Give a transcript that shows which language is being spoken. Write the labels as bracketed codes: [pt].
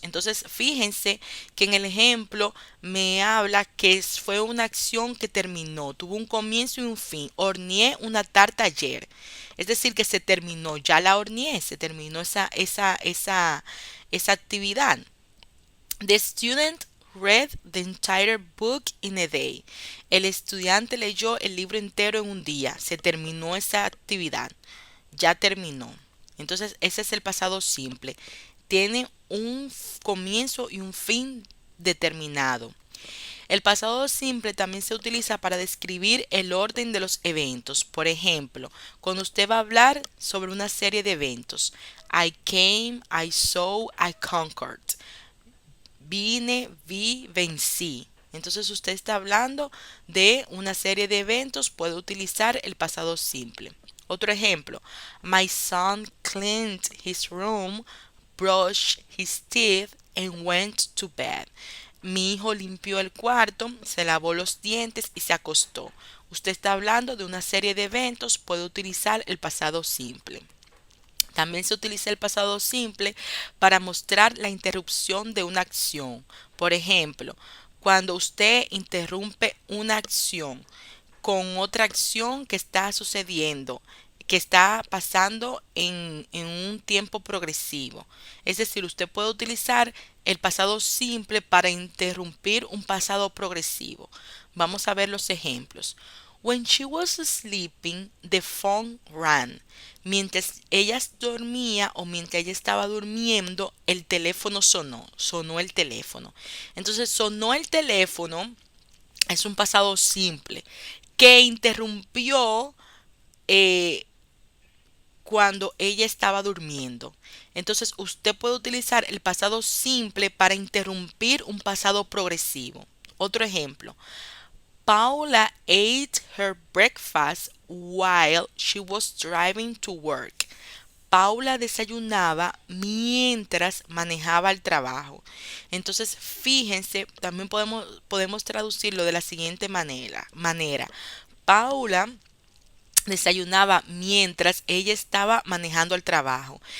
[es] Entonces, fíjense que en el ejemplo me habla que fue una acción que terminó, tuvo un comienzo y un fin. Horneé una tarta ayer. Es decir, que se terminó, ya la horneé, se terminó esa actividad. [en] The student read the entire book in a day. [es] El estudiante leyó el libro entero en un día. Se terminó esa actividad. Ya terminó. Entonces, ese es el pasado simple. Tiene un comienzo y un fin determinado. El pasado simple también se utiliza para describir el orden de los eventos. Por ejemplo, cuando usted va a hablar sobre una serie de eventos. [en] I came, I saw, I conquered. [es] Vine, vi, vencí. Entonces usted está hablando de una serie de eventos, puede utilizar el pasado simple. Otro ejemplo, [en] my son cleaned his room, brushed his teeth and went to bed. [es] Mi hijo limpió el cuarto, se lavó los dientes y se acostó. Usted está hablando de una serie de eventos, puede utilizar el pasado simple. También se utiliza el pasado simple para mostrar la interrupción de una acción. Por ejemplo, cuando usted interrumpe una acción con otra acción que está sucediendo, que está pasando en un tiempo progresivo. Es decir, usted puede utilizar el pasado simple para interrumpir un pasado progresivo. Vamos a ver los ejemplos. [en] When she was sleeping, the phone rang. [es] Mientras ella dormía o mientras ella estaba durmiendo, el teléfono sonó el teléfono. Entonces sonó el teléfono es un pasado simple que interrumpió eh, cuando ella estaba durmiendo. Entonces usted puede utilizar el pasado simple para interrumpir un pasado progresivo. Otro ejemplo. [en] Paula ate her breakfast while she was driving to work. [es] Paula desayunaba mientras manejaba el trabajo. Entonces, fíjense, también podemos traducirlo de la siguiente manera. Paula desayunaba mientras ella estaba manejando el trabajo.